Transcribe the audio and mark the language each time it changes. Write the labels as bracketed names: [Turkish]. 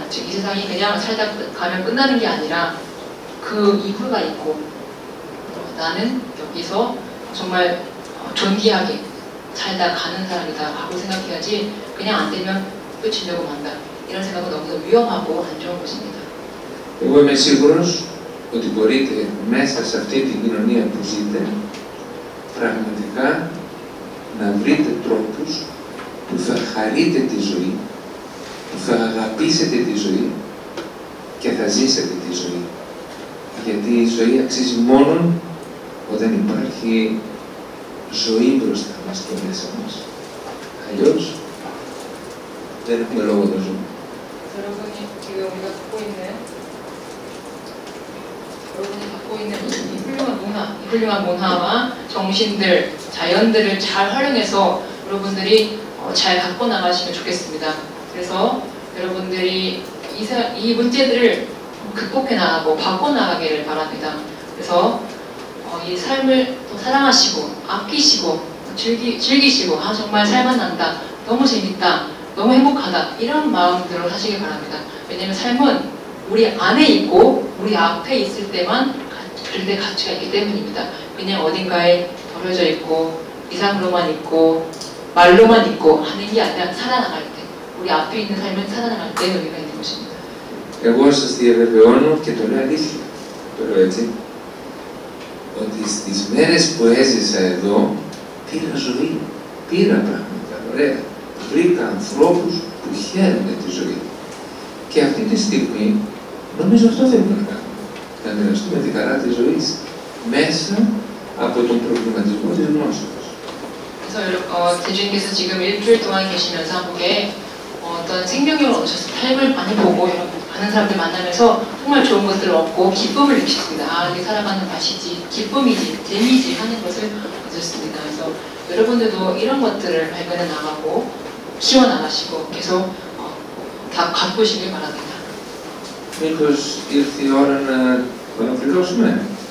[Korean] 즉 이 세상이 그냥 살다 가면 끝나는 게 아니라 그 이후가 있고 나는 여기서 정말 존귀하게 살다 가는 사람이다 하고 생각해야지 그냥 안 되면 끝이려고 만다. 이런 생각은 너무 위험하고 안 좋은 것입니다. [Greek] Εγώ είμαι σίγουρος ότι μπορείτε μέσα σε αυτή την κοινωνία που ζείτε πραγματικά να βρείτε τρόπους που θα χαρείτε τη ζωή, που θα αγαπήσετε τη ζωή και θα ζήσετε τη ζωή. Γιατί η ζωή αξίζει μόνο όταν υπάρχει ζωή μπροστά μας και μέσα μας. Αλλιώς δεν έχουμε λόγο να ζούμε. [Korean] 여러분이 지금 우리가 갖고 있는 이 훌륭한 문화와 정신들, 자연들을 잘 활용해서 여러분들이 잘 갖고 나가시면 좋겠습니다. 그래서 여러분들이 이 문제들을 극복해 나가고 바꿔 나가기를 바랍니다. 그래서 이 삶을 또 사랑하시고 아끼시고 즐기시고 정말 살만난다, 너무 재밌다, 너무 행복하다 이런 마음으로 사시길 바랍니다. 왜냐하면 삶은 우리 안에 있고 우리 앞에 있을 때만 그럴 때 가치가 있기 때문입니다. 그냥 어딘가에 버려져 있고 이상으로만 있고 말로만 있고 하는 게 아니라 살아나갈 때 우리 앞에 있는 삶은 살아나갈 때 의미가 있는 것입니다. [Greek] Εγώ σας διαβεβαιώνω και το λέω αλήθεια, το λέω έτσι, ότι στις μέρες που έζησα εδώ πήρα ζωή, πήρα πράγματα ωραία, βρήκα ανθρώπους που χαίρονται τη ζωή. Και αυτή τη στιγμή νομίζω αυτό θέλουμε να κάνουμε, να μοιραστούμε τη χαρά της ζωής μέσα από τον προβληματισμό της γνώσης. [Korean] 그래서 대주님께서 지금 일주일 동안 계시면서 한국에 어떤 생명력을 얻으셨습니다. 삶을 많이 보고 많은 사람들 만나면서 정말 좋은 것들을 얻고 기쁨을 느끼셨습니다. 아, 이게 살아가는 맛이지, 기쁨이지, 재미지 하는 것을 얻으셨습니다. 그래서 여러분들도 이런 것들을 발견해 나가고 키워나가시고 계속 다 가꾸시길 바랍니다. [Greek] Μήπως ήρθε η ώρα να ολοκληρώσουμε.